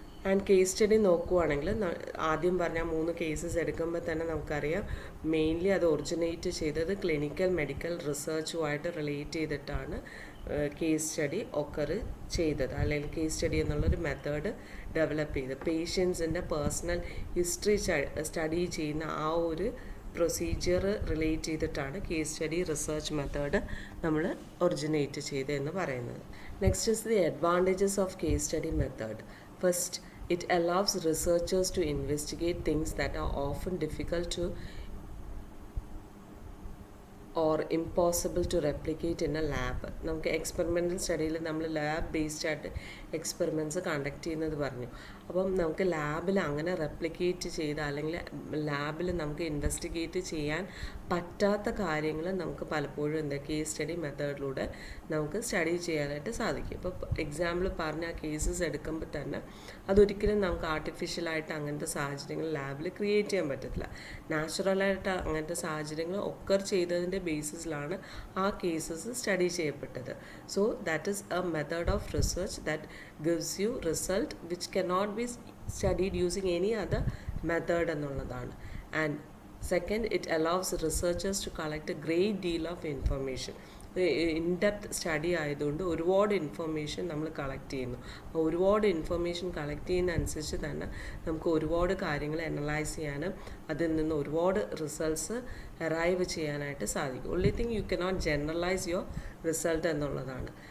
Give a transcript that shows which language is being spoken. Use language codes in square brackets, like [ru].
[ml] And case study നോക്കുവാണെങ്കിൽ ആദ്യം പറഞ്ഞ 3 കേസസ് എടുക്കുമ്പോൾ തന്നെ നമുക്കറിയാം മെയിൻലി അത് ഒറിജിനേറ്റ് ചെയ്തത് ക്ലിനിക്കൽ മെഡിക്കൽ റിസർച്ചുമായിട്ട് റിലേറ്റ് ചെയ്തിട്ടാണ് കേസ് സ്റ്റഡി ഒക്കർ ചെയ്തത്, അല്ലെങ്കിൽ കേസ് സ്റ്റഡി എന്നുള്ളൊരു മെത്തേഡ് ഡെവലപ്പ് ചെയ്ത് പേഷ്യൻസിൻ്റെ പേഴ്സണൽ ഹിസ്റ്ററി സ്റ്റഡി ചെയ്യുന്ന ആ ഒരു പ്രൊസീജിയർ റിലേറ്റ് ചെയ്തിട്ടാണ് കേസ് സ്റ്റഡി റിസർച്ച് മെത്തേഡ് നമ്മൾ ഒറിജിനേറ്റ് ചെയ്തതെന്ന് പറയുന്നത്. [en] Next is the advantages of case study method. First, it allows researchers to investigate things that are often difficult to or impossible to replicate in a lab. [ml] നമുക്ക് experimental സ്റ്റഡിയിൽ നമ്മൾ lab based ആയിട്ട് experiments conduct ചെയ്യുന്നത് പറഞ്ഞു. അപ്പം നമുക്ക് ലാബിൽ അങ്ങനെ replicate ചെയ്ത് അല്ലെങ്കിൽ ലാബിൽ നമുക്ക് ഇൻവെസ്റ്റിഗേറ്റ് ചെയ്യാൻ പറ്റാത്ത കാര്യങ്ങൾ നമുക്ക് പലപ്പോഴും എന്താ കേസ് സ്റ്റഡി മെത്തേഡിലൂടെ നമുക്ക് സ്റ്റഡി ചെയ്യാനായിട്ട് സാധിക്കും. ഇപ്പോൾ എക്സാമ്പിൾ പറഞ്ഞ ആ കേസസ് എടുക്കുമ്പോൾ തന്നെ അതൊരിക്കലും നമുക്ക് ആർട്ടിഫിഷ്യലായിട്ട് അങ്ങനത്തെ സാഹചര്യങ്ങൾ ലാബിൽ ക്രിയേറ്റ് ചെയ്യാൻ പറ്റത്തില്ല. നാച്ചുറലായിട്ട് അങ്ങനത്തെ സാഹചര്യങ്ങൾ ഒക്കർ ചെയ്തതിൻ്റെ ബേസിസിലാണ് ആ കേസസ് സ്റ്റഡി ചെയ്യപ്പെട്ടത്. [en] so that is a method of research that gives you result which cannot be studied using any other method [ml] എന്നുള്ളതാണ്. [en] And second, it allows researchers to collect a great deal of information. [ml] In-depth study ആയതുകൊണ്ട് ഒരുപാട് information നമ്മൾ collect ചെയ്യുന്നു. അപ്പോൾ ഒരുപാട് information collect ചെയ്യുന്നതനുസരിച്ച് തന്നെ നമുക്ക് ഒരുപാട് കാര്യങ്ങൾ അനലൈസ് ചെയ്യാനും അതിൽ നിന്ന് ഒരുപാട് റിസൾട്ട്സ് അറൈവ് ചെയ്യാനായിട്ട് സാധിക്കും. [en] only thing you cannot generalize your result [ml] എന്നുള്ളതാണ്.